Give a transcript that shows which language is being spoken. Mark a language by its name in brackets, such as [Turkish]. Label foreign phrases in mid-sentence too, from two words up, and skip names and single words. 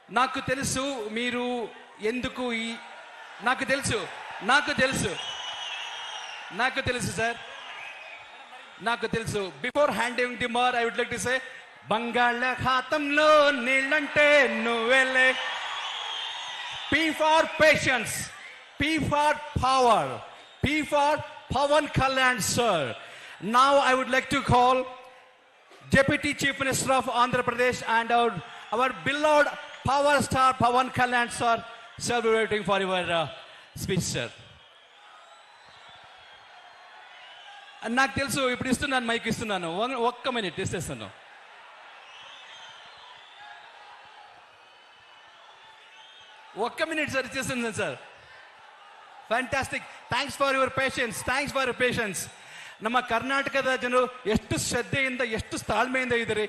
[Telugu] నాకు తెలుసు మీరు ఎందుకు ఈ నాకు తెలుసు సార్, నాకు తెలుసు. [English] before handing the mar I would like to say, [Telugu] బంగాళాఖాతంలో నీళ్ళంటే నువ్వెలే. [English] P for patience, P for power, P for Pawan Kalyan sir. Now I would like to call Deputy Chief Minister of Andhra Pradesh and our beloved power star Pawan Kalyan sir. Sir, we are waiting for your speech, sir. [Telugu] నాకు తెలుసు, ఇప్పుడు ఇస్తున్నాను, మైక్ ఇస్తున్నాను, ఒక్క మినిట్ ఇస్తాను. ఒక్క మినిట్ సార్, ఇచ్చేస్తుంది సార్. [English] Fantastic, thanks for your patience. [Kannada] ನಮ್ಮ ಕರ್ನಾಟಕದ ಜನರು ಎಷ್ಟು ಶ್ರದ್ಧೆಯಿಂದ, ಎಷ್ಟು ತಾಳ್ಮೆಯಿಂದ ಇದ್ದೀರಿ.